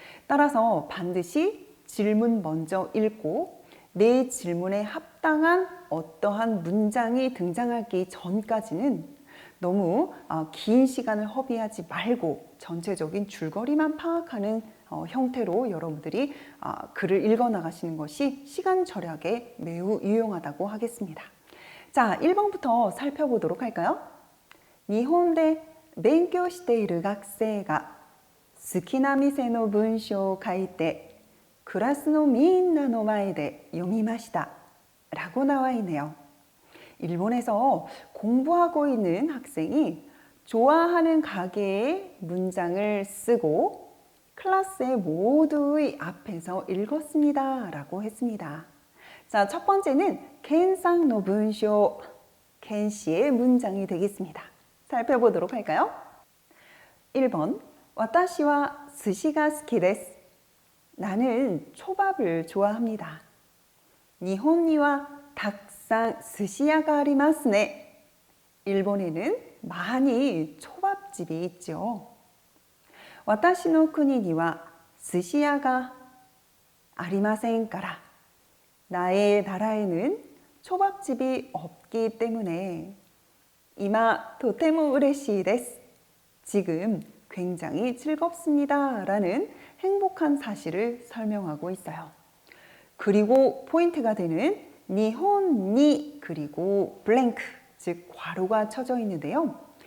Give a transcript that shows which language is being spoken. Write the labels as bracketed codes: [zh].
[ko] 따라서 반드시 질문 먼저 읽고 내 질문에 합당한 어떠한 문장이 등장하기 전까지는 너무 긴 시간을 허비하지 말고 전체적인 줄거리만 파악하는 형태로 여러분들이 글을 읽어 나가시는 것이 시간 절약에 매우 유용하다고 하겠습니다. 자, 1번부터 살펴보도록 할까요? [ja] 日本で勉強している学生が好きな店の文章を書いてクラスのみんなの前で読みました [ko] 라고 나와 있네요. 일본에서 공부하고 있는 학생이 좋아하는 가게의 문장을 쓰고 클래스의 모두의 앞에서 읽었습니다 라고 했습니다. 자, 첫 번째는 켄상 노 문쇼, 켄 씨의 문장이 되겠습니다. 살펴보도록 할까요? [ja] 1번, 私は寿司が好きです. [ko] 나는 초밥을 좋아합니다. [ja] 日本にはたくさん寿司屋がありますね. [ko] 일본에는 많이 초밥집이 있죠. [ja] 私の国には寿司屋がありませんから. [ko] 나의 나라에는 초밥집이 없기 때문에 [ja] 今とても嬉しいです. [ko] 지금 굉장히 즐겁습니다. 라는 행복한 사실을 설명하고 있어요. 그리고 포인트가 되는 니혼니 그리고 블랭크, 즉 괄호가 쳐져 있는데요.